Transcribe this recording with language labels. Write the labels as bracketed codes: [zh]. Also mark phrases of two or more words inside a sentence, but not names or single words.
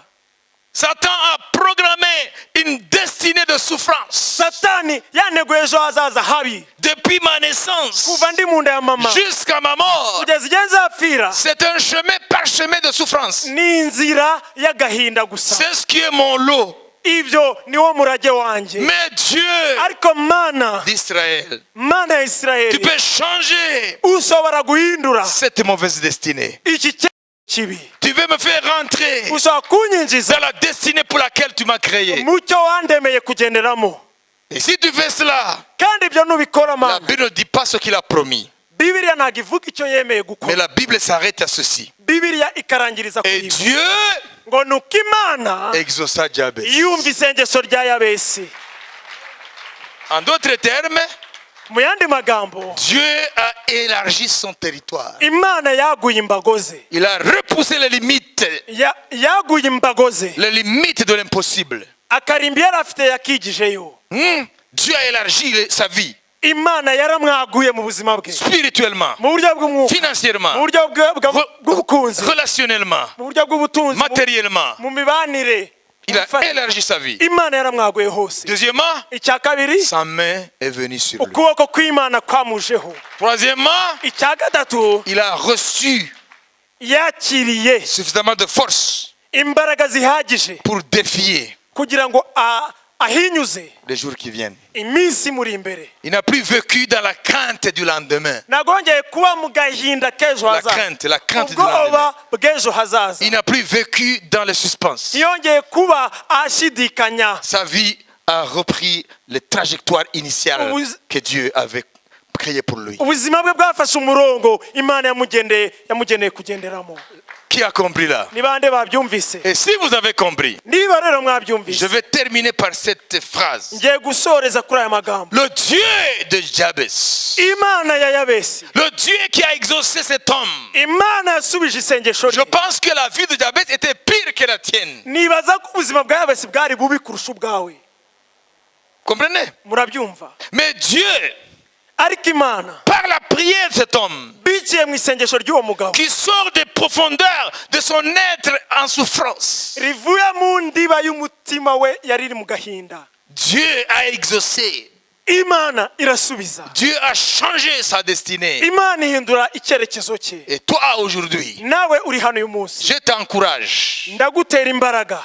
[fr] Satan a programmé une destinée de souffrance. [rw] satani yaneguye ejo hazaza habi [fr] Depuis ma naissance [rw] kuva ndi mu nda ya mama [fr] jusqu'à ma mort, [rw] kugeza igihe nzapfira [fr] c'est un chemin parsemé de souffrance. [rw] ni inzira y'agahinda gusa [fr] C'est ce qui est mon lot. [rw] ibyo niwo murage wanjye [fr] Mais Dieu [rw] ariko mana [fr] d'Israël, [rw] mana ya [fr] tu [rw] isirayeli [fr] peux changer [rw] ushobora guhindura [fr] cette mauvaise destinée. [rw] iki kibi [fr] Tu veux me faire rentrer [rw] ushobora kunyinjiza [fr] dans la destinée pour laquelle tu m'as créé. [rw] mu cyo wandemeye kugenderamo [fr] Et si tu fais cela, [rw] kandi ibyo nubikora [fr] la [rw] mana [fr] Bible ne dit pas ce qu'il a promis. [rw] bibiliya ntabwo ivuga icyo yemeye [fr] Mais [rw] gukora [fr] la Bible s'arrête à ceci. [rw] bibiliya ikarangiriza kuri [fr] Et [rw] ibi [fr] Dieu [rw] ngo ni uko imana [fr] exauça Jabez. [rw] yumva isengesho rya yabesi [fr] En d'autres termes, [rw] mu yandi magambo [fr] Dieu a élargi son territoire. [rw] imana yaguye imbago ze [fr] Il a repoussé les limites [rw] yaguye imbago ze [fr] de l'impossible. [rw] akarimbi yari afite yakigijeyo [fr] Dieu a élargi sa vie [rw] imana yaramwaguye mu buzima bwe [fr] spirituellement, [rw] mu buryo bw'umwuka mu [fr] financièrement, [rw] buryo bw'ubukunzi [fr] relationnellement, [rw] mu buryo bw'ubutunzi [fr] matériellement. [rw] mu mibanire [fr] Il a élargi sa vie. [rw] imana yaramwaguye hose. [fr] Deuxièmement, [rw] icya kabiri, [fr] sa main est venue sur lui. [rw] ukuboko kw'imana kwamujeho. [fr] Troisièmement, [rw] icya gatatu, [fr] il a reçu [rw] yakiriye [fr] suffisamment de force [rw] imbaraga zihagije [fr] pour défier [rw] kugira ngo ahinyuze [fr] les jours qui viennent. [rw] iminsi muri imbere. [fr] Il n'a plus vécu dans la crainte du lendemain. [rw] nagongeye kuba mu gahinda k'ejo [fr] La [rw] hazaza, [fr] crainte du lendemain. [rw] ubwoba bw'ejo hazaza. [fr] Il n'a plus vécu dans le suspense. [rw] ntiyongeye kuba ashidikanya. [fr] Sa vie a repris les trajectoires initiales que Dieu avait créées pour lui. [rw] ubuzima bwe bwafashe umurongo imana yamugeneye kugenderamo. [fr] Qui a compris là? [rw] ni bande babyumvise? [fr] Et si vous avez compris, [rw] niba rero [fr] je [rw] mwabyumvise, [fr] vais terminer par cette phrase. [rw] ngiye gusoreza kuri aya magambo. [fr] Le Dieu de Jabez, [rw] imana ya yabesi, [fr] le Dieu qui a exaucé cet homme. [rw] imana yasubije isengesho [fr] Je [rw] rye. [fr] pense que la vie de Jabez était pire que la tienne. [rw] nibaza ko ubuzima bwa yabesi bwari bubi kurusha ubwawe. [fr] Comprenez? [rw] murabyumva? [fr] Mais Dieu, [rw] ariko imana [fr] par la prière de cet homme, [rw] biciye mu isengesho ry'uwo mugabo [fr] qui sort des profondeurs de son être en souffrance, [rw] rivuye mu ndiba y'umutima we yari iri mu gahinda, [fr] Dieu a exaucé. [rw] imana irasubiza. [fr] Dieu a changé sa destinée. [rw] imana ihindura icyerekezo cye. [fr] Et toi aujourd'hui, [rw] nawe uri hano uyu munsi, [fr] je t'encourage [rw] ndagutera imbaraga.